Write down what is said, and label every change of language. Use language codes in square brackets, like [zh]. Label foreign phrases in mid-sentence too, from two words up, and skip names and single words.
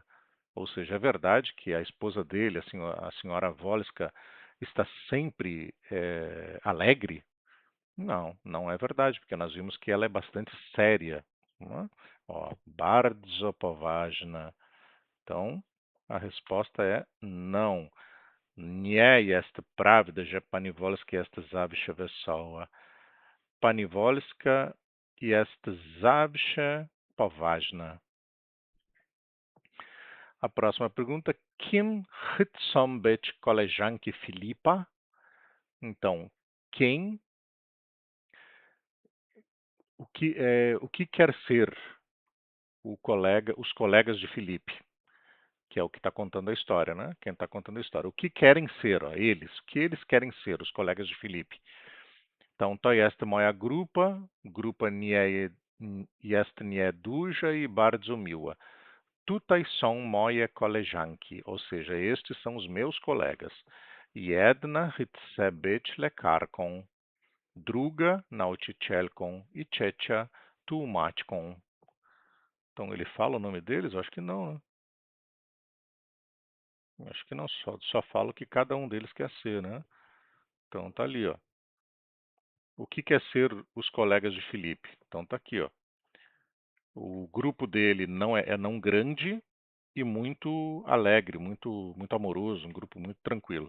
[pt] Ou seja, é verdade que a esposa dele, a senhora Volska, está sempre alegre? Não, não é verdade, porque nós vimos que ela é bastante séria. Não é? Ó, [pl] bardzo poważna. [pt] Então, a resposta é não. [pl] Nie jest prawda, że pani Wolska jest zawsze wesoła. Pani Wolska jest zawsze poważna. [pt] A próxima pergunta, [pl] kim chcą być koleżanki Filipa? [pt] Então, quem, o que quer ser os colegas de Filipe? Que é o que está contando a história, né? Quem está contando a história. O que querem ser, ó, eles? O que eles querem ser, os colegas de Filipe? Então, [pl] to jest moja grupa nie jest nieduża i bardzo miła. Tutaj są moje koleżanki, [pt] ou seja, estes são os meus colegas. [pl] Jedna chce być lekarką, druga nauczycielką e trzecia tłumaczką. [pt] Então ele fala o nome deles? Eu acho que não, né? Acho que não, só fala o que cada um deles quer ser, né? Então tá ali, ó. O que quer ser os colegas de Felipe? Então tá aqui, ó. O grupo dele é não grande e muito alegre, muito amoroso, um grupo muito tranquilo.